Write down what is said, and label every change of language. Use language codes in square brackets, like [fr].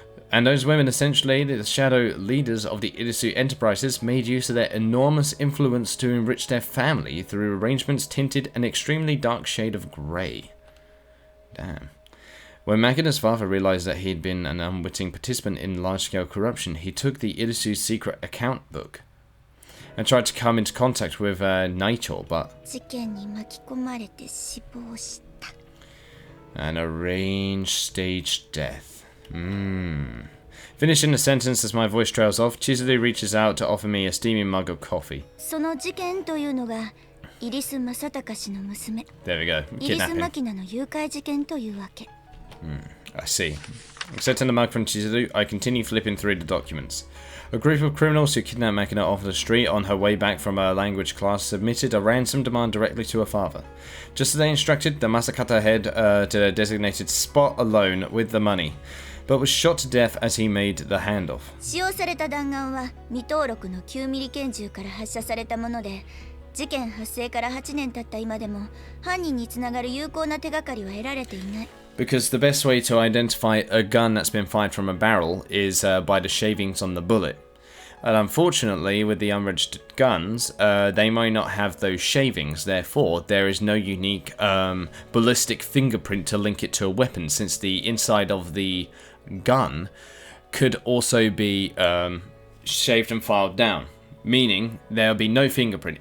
[en] And those women, essentially the shadow leaders of the Irisu enterprises, made use of their enormous influence to enrich their family through arrangements tinted an extremely dark shade of grey. Damn. When Makina's father realised that he'd been an unwitting participant in large-scale corruption, he took the Irisu's secret account book and tried to come into contact with Naito, but [ja] 事件に巻き込まれて死亡した。 [en] an arranged staged death. Finishing the sentence as my voice trails off, Chizuru reaches out to offer me a steaming mug of coffee. [ja] その事件というのがイリス正隆氏の娘 [en] There we go. [ja] イリス [en] Kidnapping. [ja] マキナの誘拐事件というわけ。 [en] I see. Accepting the mug from Chizuru, I continue flipping through the documents. A group of criminals who kidnapped Makina off the street on her way back from a language class submitted a ransom demand directly to her father. Just as they instructed, the Masakata head to a designated spot alone with the money, but was shot to death as he made the handoff. [ja] 使用された弾丸は未登録の9ミリ拳銃から発射されたもので、事件発生から8年経った今でも犯人につながる有効な手がかりは得られていない。 [en] Because the best way to identify a gun that's been fired from a barrel is by the shavings on the bullet. And unfortunately, with the unregistered guns, they might not have those shavings. Therefore, there is no unique ballistic fingerprint to link it to a weapon, since the inside of the gun could also be shaved and filed down, meaning there'll be no fingerprint.